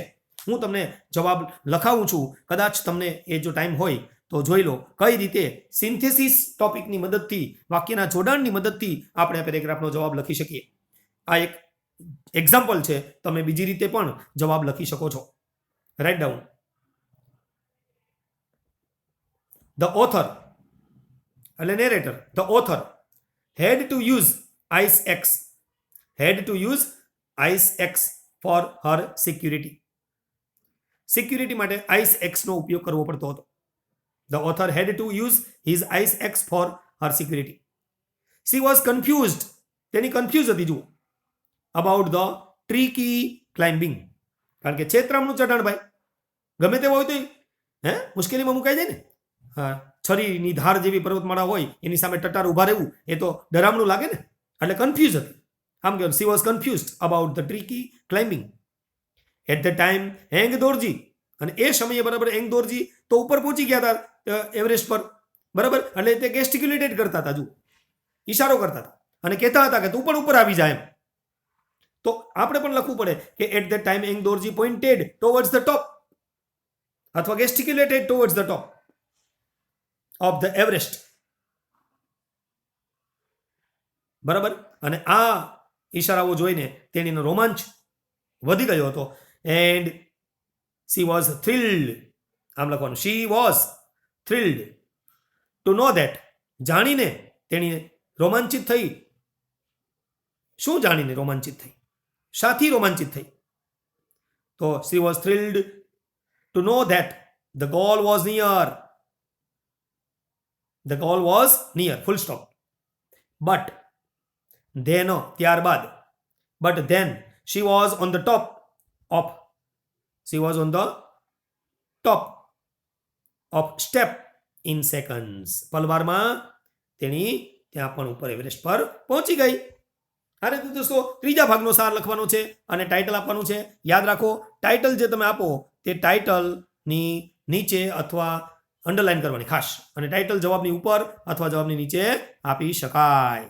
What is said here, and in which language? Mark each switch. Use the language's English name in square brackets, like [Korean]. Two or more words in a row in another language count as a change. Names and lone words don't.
[Gujarati] હું તમને જવાબ લખાવું છું, કદાચ તમને એ જો ટાઈમ હોય તો જોઈ લો કઈ રીતે [English] synthesis topic [Gujarati] મદદથી, વાક્યના જોડાણની મદદથી આપણે પેરેગ્રાફનો જવાબ લખી શકીએ. આ એક એક્ઝામ્પલ છે, તમે બીજી રીતે પણ જવાબ લખી શકો છો. [English] write down. the author એટલે નેરેટર, the author had to use ice X for her security. [Gujarati] સિક્યુરિટી માટે [English] ice axe [Gujarati] ઉપયોગ કરવો પડતો હતો. [English] The author had to use his ice X for her security. She was confused. [Gujarati] તેની કન્ફ્યુઝ હતી જુઓ. [English] About the tricky climbing. [Gujarati] કારણ કે છેતરામનું ચઢાણ ભાઈ ગમે તેવો હોય તો મુશ્કેલીમાં મુકાઈ જાય ને. હા, છરીની ધાર જેવી પર્વતમાળા હોય એની સામે ટટાર ઊભા રહેવું એ તો ડરામણું લાગે ને. એટલે કન્ફ્યુઝ હતી. આમ કહેવાય, [English] she was confused about the tricky climbing. At the time [Gujarati] એંગદોરજી, અને એ સમયે બરાબર એંગદોરજી તો ઉપર પહોંચી ગયા હતા એવરેસ્ટ પર, બરાબર. એટલે તે ગેસ્ટિક્યુલેટેડ કરતા હતા, જુઓ, ઈશારો કરતા હતા અને કહેતા હતા કે તું પણ ઉપર આવી જાય એમ. તો આપણે પણ લખવું પડે કે [English] at the time Angdorji pointed towards the top or gesticulated towards the top of the Everest, બરાબર. [Gujarati] અને આ ઈશારાઓ જોઈને તેણીનો રોમાંચ વધી ગયો હતો. [English] એન્ડ she was thrilled, [Gujarati] આમ લખવાનું, [English] she was thrilled to know that, [Gujarati] જાણીને તેણી રોમાંચિત થઈ. શું જાણીને રોમાંચિત થઈ? શાથી રોમાંચિત થઈ? [English] તો she was thrilled to know that the goal was near. The goal was near, full stop. But then, ત્યારબાદ, but then she was on the top of step in seconds. [Gujarati] પલવારમાં તેણી ત્યાં પણ ઉપર એવરેસ્ટ પર પહોંચી ગઈ. આ રીતે દોસ્તો ત્રીજા ભાગનો સાર લખવાનો છે અને ટાઇટલ આપવાનું છે. યાદ રાખો, ટાઇટલ જે તમે આપો તે ટાઇટલની નીચે અથવા અંડરલાઈન કરવાની ખાસ, અને ટાઇટલ જવાબની ઉપર અથવા જવાબની નીચે આપી શકાય.